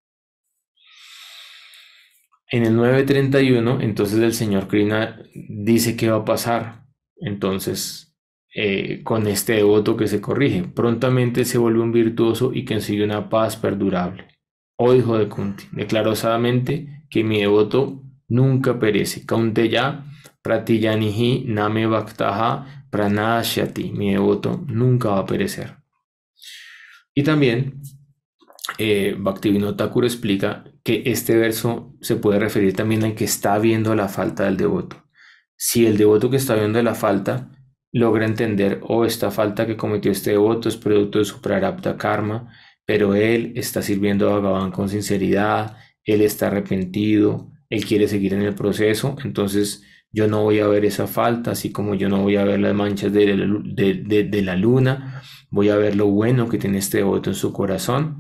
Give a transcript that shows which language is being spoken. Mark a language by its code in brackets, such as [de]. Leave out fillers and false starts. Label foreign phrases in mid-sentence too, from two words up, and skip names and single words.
[es] En el 931, entonces el señor Krishna dice qué va a pasar. Entonces, con este devoto que se corrige, prontamente se vuelve un virtuoso y consigue una paz perdurable. Oh hijo de Kunti, declaro osadamente que mi devoto nunca perece. [sa] कौन्तेय प्रतियानिहि नमे भक्तः प्रणश्यति. [es] Mi devoto nunca va a perecer. Y también Bhaktivinoda Thakur explica que este verso se puede referir también al que está viendo la falta del devoto. Si el devoto que está viendo la falta logra entender, esta falta que cometió este devoto es producto de su [sa] प्रारब्ध कर्म, [es] pero él está sirviendo a Bhagavan con sinceridad, él está arrepentido, él quiere seguir en el proceso, entonces yo no voy a ver esa falta, así como yo no voy a ver las manchas de la luna, voy a ver lo bueno que tiene este devoto en su corazón.